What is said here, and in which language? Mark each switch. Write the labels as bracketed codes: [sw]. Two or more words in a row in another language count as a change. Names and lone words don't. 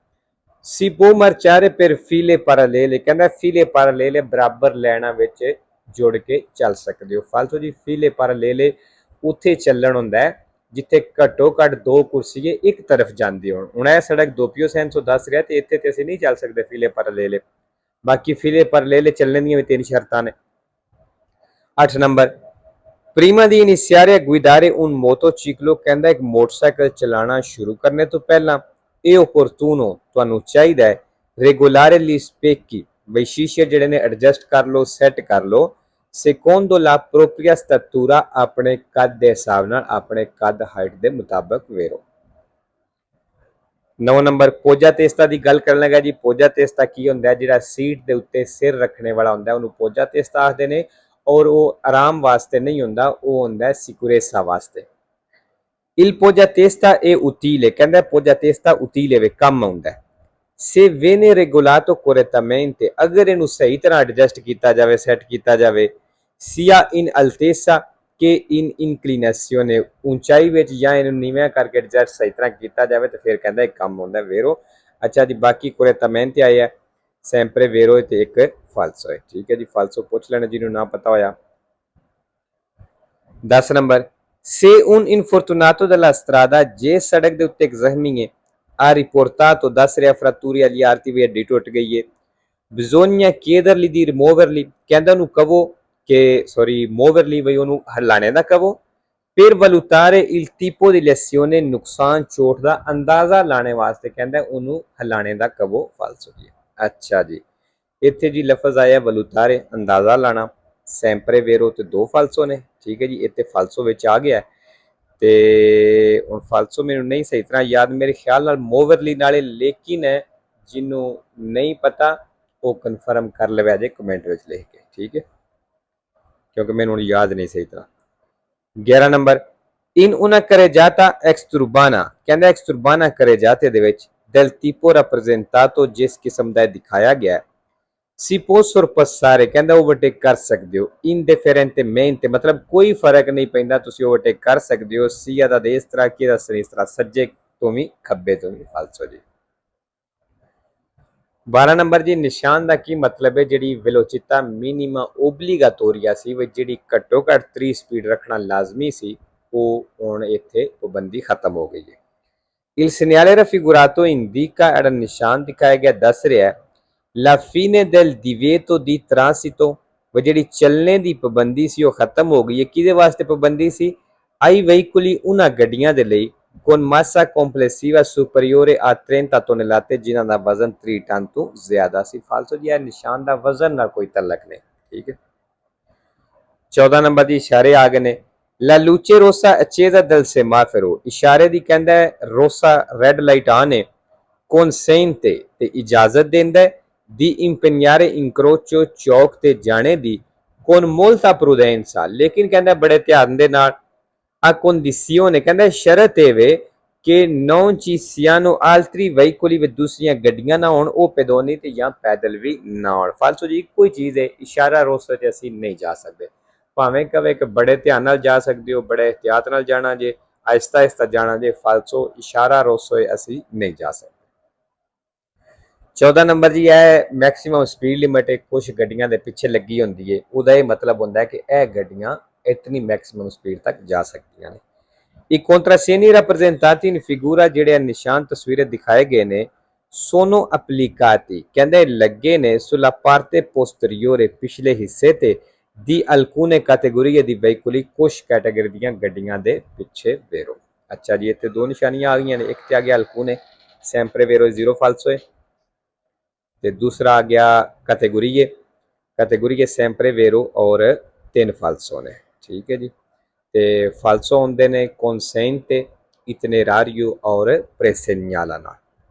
[it] Si può marciare per file parallele, [pa] ਕਹਿਣਾ [it] file parallele [pa] ਬਰਾਬਰ ਲਾਈਨਾਂ ਵਿੱਚ ਜੁੜ ਕੇ ਚੱਲ ਸਕਦੇ ਹੋ। ਫਾਲਤੂ ਜੀ, [it] file parallele [pa] ਉੱਥੇ ਚੱਲਣ ਹੁੰਦਾ ਹੈ ਜਿੱਥੇ ਘੱਟੋ ਘੱਟ ਦੋ ਕੁਰਸੀ ਇੱਕ ਤਰਫ਼ ਜਾਤੀ ਹੋ। ਹੁਣ ਯਹ ਸੜਕ [it] doppio senso [pa] ਦੱਸ ਰਿਹਾ, ਤੋ ਇੱਥੇ ਤੇ ਅਸੀਂ ਨਹੀਂ ਚੱਲ ਸਕਦੇ [it] file parallele। [pa] ਬਾਕੀ [it] file parallele [pa] ਚੱਲਣੇ ਦੀ ਭੀ 3 ਸ਼ਰਤਾਂ ਨੇ। 8 ਨੰਬਰ [it] prima di iniziare a guidare un motociclo [pa] ਕਹਿੰਦਾ ਇੱਕ ਮੋਟਰਸਾਈਕਲ ਚਲਾਉਣਾ ਸ਼ੁਰੂ ਕਰਨੇ ਤੋਂ ਪਹਿਲਾਂ ਇਹ opportuno ਤੁਹਾਨੂੰ ਚਾਹੀਦਾ ਹੈ [it] regolare gli specchi [pa] ਬਈ ਸ਼ੀਸ਼ੇ ਜਿਹੜੇ ਨੇ ਐਡਜਸਟ ਕਰ ਲਓ ਸੈੱਟ ਕਰ ਲਓ [it] secondo la propria statura [pa] ਆਪਣੇ ਕੱਦ ਦੇ ਹਿਸਾਬ ਨਾਲ ਆਪਣੇ ਕੱਦ ਹਾਈਟ ਦੇ ਮੁਤਾਬਕ ਵੇਰੋ 9 ਨੰਬਰ [it] poggiatesta [pa] ਦੀ ਗੱਲ ਕਰਨ ਲੱਗਾ ਜੀ [it] poggiatesta [pa] ਕੀ ਹੁੰਦਾ ਜਿਹੜਾ ਸੀਟ ਦੇ ਉੱਤੇ ਸਿਰ ਰੱਖਣੇ ਵਾਲਾ ਹੁੰਦਾ ਉਹਨੂੰ [it] poggiatesta [pa] ਆਖਦੇ ਨੇ ਔਰ ਉਹ ਆਰਾਮ ਵਾਸਤੇ ਨਹੀਂ ਹੁੰਦਾ ਉਹ ਹੁੰਦਾ ਸਿਕੁਰੇਸਾ ਵਾਸਤੇ [it] il poggiatesta è utile [pa] ਕਹਿੰਦਾ [it] poggiatesta utile [pa] ਵੇ ਕੰਮ ਆਉਂਦਾ [it] se viene regolato correttamente [pa] ਅਗਰ ਇਹਨੂੰ ਸਹੀ ਤਰ੍ਹਾਂ ਐਡਜਸਟ ਕੀਤਾ ਜਾਵੇ ਸੈੱਟ ਕੀਤਾ ਜਾਵੇ [it] sia in altezza [pa] ਕਿ [it] in inclinazione [pa] ਉਚਾਈ ਵਿੱਚ ਜਾਂ ਇਹਨੂੰ ਨੀਵਾਂ ਕਰਕੇ ਐਡਜਸਟ ਸਹੀ ਤਰ੍ਹਾਂ ਕੀਤਾ ਜਾਵੇ ਤੇ ਫਿਰ ਕਹਿੰਦਾ ਇਹ ਕੰਮ ਹੁੰਦਾ ਵੇਰੋ ਅੱਛਾ ਜੀ ਬਾਕੀ correttamente ਆਇਆ [it] sempre vero [pa] ਤੇ ਇੱਕ falso ਹੈ ਠੀਕ ਹੈ ਜੀ falso ਪੁੱਛ ਲੈਣਾ ਜਿਹਨੂੰ ਨਾ ਪਤਾ ਹੋਇਆ 10 ਨੰਬਰ [it] se un infortunato della strada [pa] ਜੇ ਸੜਕ ਦੇ ਉੱਤੇ ਇੱਕ ਜ਼ਖਮੀ ਹੈ [it] ha riportato [pa] ਦੱਸ ਰਿਹਾ [it] ਫratture agli arti [pa] ਵੀ ਹੱਡੀ ਟੁੱਟ ਗਈ ਹੈ [it] bisogna chiedergli di rimuoverli [pa] ਕਹਿੰਦਾ ਉਹਨੂੰ ਕਹੋ ਕਿ muoverli ਬਈ ਉਹਨੂੰ ਹਲਾਣੇ ਦਾ ਕਹੋ [it] per valutare il tipo di lesione [pa] ਨੁਕਸਾਨ ਚੋਟ ਦਾ ਅੰਦਾਜ਼ਾ ਲਾਣੇ ਵਾਸਤੇ ਕਹਿੰਦਾ ਉਹਨੂੰ ਹਲਾਣੇ ਦਾ ਕਹੋ falso ਜੀ ਅੱਛਾ ਜੀ ਇੱਥੇ ਜੀ ਲਫ਼ਜ਼ ਆਇਆ valutare ਅੰਦਾਜ਼ਾ ਲਾਣਾ [it] sempre vero [pa] ਤੇ ਦੋ falso ਨੇ ਠੀਕ ਹੈ ਜੀ ਇੱਥੇ falso ਵਿੱਚ ਆ ਗਿਆ ਤੇ ਹੁਣ falso ਮੈਨੂੰ ਨਹੀਂ ਸਹੀ ਤਰ੍ਹਾਂ ਯਾਦ ਮੇਰੇ ਖਿਆਲ ਨਾਲ moverly ਨਾਲੇ ਲੇਕਿਨ ਹੈ ਜਿਹਨੂੰ ਨਹੀਂ ਪਤਾ ਉਹ ਕਨਫਰਮ ਕਰ ਲਵੇ ਅਜੇ ਕਮੈਂਟ ਵਿੱਚ ਲਿਖ ਕੇ ਠੀਕ ਹੈ ਕਿਉਂਕਿ ਮੈਨੂੰ ਹੁਣ ਯਾਦ ਨਹੀਂ ਸਹੀ ਤਰ੍ਹਾਂ 11 ਨੰਬਰ [it] in una carreggiata exturbana [pa] ਕਹਿੰਦਾ [it] exturbana carreggiate [pa] ਦੇ ਵਿੱਚ [it] del tipo rappresentato [pa] ਜਿਸ ਕਿਸਮ ਦਾ ਦਿਖਾਇਆ ਗਿਆ [it] si può sorpassare [pa] ਕਹਿੰਦਾ ਓਵਰਟੇਕ ਕਰ ਸਕਦੇ ਹੋ indifferentemente ਮਤਲਬ ਕੋਈ ਫਰਕ ਨਹੀਂ ਪੈਂਦਾ ਤੁਸੀਂ ਓਵਰਟੇਕ ਕਰ ਸਕਦੇ ਹੋ ਸੀਆ ਦਾ ਇਸ ਤਰ੍ਹਾਂ ਕੀ ਦਾ ਇਸ ਤਰ੍ਹਾਂ ਸੱਜੇ ਤੋਂ ਵੀ ਖੱਬੇ ਤੋਂ ਵੀ ਫਾਲਸੋ ਜੀ 12 ਨੰਬਰ ਜੀ ਨਿਸ਼ਾਨ ਦਾ ਕੀ ਮਤਲਬ ਹੈ ਜਿਹੜੀ [it] velocità minima obbligatoria [pa] ਸੀ ਵੀ ਜਿਹੜੀ ਘੱਟੋ ਘੱਟ 3 ਸਪੀਡ ਰੱਖਣਾ ਲਾਜ਼ਮੀ ਸੀ ਉਹ ਹੁਣ ਇੱਥੇ ਪਾਬੰਦੀ ਖਤਮ ਹੋ ਗਈ ਹੈ [it] il segnale raffigurato indica [pa] ਜਿਹੜਾ ਨਿਸ਼ਾਨ ਦਿਖਾਇਆ ਗਿਆ ਦੱਸ ਰਿਹਾ [it] la fine del divieto di transito [pa] ਉਹ ਜਿਹੜੀ ਚੱਲਣੇ ਦੀ ਪਾਬੰਦੀ ਸੀ ਉਹ ਖਤਮ ਹੋ ਗਈ ਹੈ ਕਿਹਦੇ ਵਾਸਤੇ ਪਾਬੰਦੀ ਸੀ [it] ai veicoli [pa] ਉਹਨਾਂ ਗੱਡੀਆਂ ਦੇ ਲਈ [it] con massa complessiva superiore a 30 tonnellate [pa] ਜਿਨ੍ਹਾਂ ਦਾ ਵਜ਼ਨ 3 ਟਨ ਤੋਂ ਜ਼ਿਆਦਾ ਸੀ ਫਾਲਸੋ ਜੀ ਇਹ ਨਿਸ਼ਾਨ ਦਾ ਵਜ਼ਨ ਨਾਲ ਕੋਈ ਤਾਲੁਕ ਨਹੀਂ ਠੀਕ ਹੈ 14 ਨੰਬਰ ਦੀ ਇਸ਼ਾਰੇ ਆ ਗਏ ਨੇ [it] La luce rossa accesa del semaforo [pa] ਇਸ਼ਾਰੇ ਦੀ ਕਹਿੰਦਾ ਰੋਸਾ [en] red light [pa] ਆਨ ਹੈ consente ਤੇ ਇਜਾਜ਼ਤ ਦਿੰਦਾ [it] di impegnare incrocio [pa] ਚੌਕ ਤੇ ਜਾਣੇ ਦੀ [it] con molta prudenza [pa] ਲੇਕਿਨ ਕਹਿੰਦਾ ਬੜੇ ਧਿਆਨ ਦੇ ਨਾਲ [it] a condizione [pa] ਕਹਿੰਦਾ ਸ਼ਰਤ ਇਹ ਵੇ ਕਿ [it] non ci siano altri veicoli [pa] ਵਿੱਚ ਦੂਸਰੀਆਂ ਗੱਡੀਆਂ ਨਾ ਹੋਣ ਉਹ ਪੈਦੋਨੀ ਤੇ ਜਾਂ ਪੈਦਲ ਵੀ ਨਾ ਹੋਣ ਫਾਲਸੋ ਜੀ ਕੋਈ ਚੀਜ਼ ਹੈ ਇਸ਼ਾਰਾ ਰੋਸਾ ਤੇ ਅਸੀਂ ਨਹੀਂ ਜਾ ਸਕਦੇ ਭਾਵੇਂ ਕਵੇ ਕਿ ਬੜੇ ਧਿਆਨ ਨਾਲ ਜਾ ਸਕਦੇ ਹੋ ਬੜੇ ਇhtiyat ਨਾਲ ਜਾਣਾ ਜੇ ਆਹਿਸਤਾ ਆਹਿਸਤਾ ਜਾਣਾ ਜੇ ਫਾਲਸੋ ਇਸ਼ਾਰਾ ਰੋਸੋ ਅਸੀਂ ਨਹੀਂ ਜਾ ਸਕਦੇ 14 ਨੰਬਰ ਜੀ ਇਹ [en] maximum speed limit [pa] ਕੁਝ ਗੱਡੀਆਂ ਦੇ ਪਿੱਛੇ ਲੱਗੀ ਹੁੰਦੀ ਹੈ ਉਹਦਾ ਇਹ ਮਤਲਬ ਹੁੰਦਾ ਹੈ ਕਿ ਇਹ ਗੱਡੀਆਂ ਇਤਨੀ [en] maximum speed [pa] ਤੱਕ ਜਾ ਸਕਦੀਆਂ ਨੇ [it] I contrassegni rappresentati in figura [pa] ਜਿਹੜੇ ਨਿਸ਼ਾਨ ਤਸਵੀਰਾਂ ਦਿਖਾਏ ਗਏ ਨੇ [it] sono applicati [pa] ਕਹਿੰਦੇ ਲੱਗੇ ਨੇ [it] sulla parte posteriore [pa] ਪਿਛਲੇ ਹਿੱਸੇ ਤੇ [it] di alcune categorie di veicoli [pa] ਕੁਝ ਕੈਟਾਗਰੀ ਦੀਆਂ ਗੱਡੀਆਂ ਦੇ ਪਿੱਛੇ ਵੇਰੋ ਅੱਛਾ ਜੀ ਇੱਥੇ ਦੋ ਨਿਸ਼ਾਨੀਆਂ ਆ ਗਈਆਂ ਨੇ ਇੱਕ ਤੇ ਆ ਗਿਆ [it] alcune sempre vero zero falso [pa] ਹੈ ਤੇ ਦੂਸਰਾ ਆ ਗਿਆ [it] categorie sempre vero [pa] ਔਰ 3 falso ਨੇ ਠੀਕ ਹੈ ਜੀ ਤੇ falso ਹੁੰਦੇ ਨੇ [it] consente itinerario [pa] ਔਰ presegnala ਨਾਲ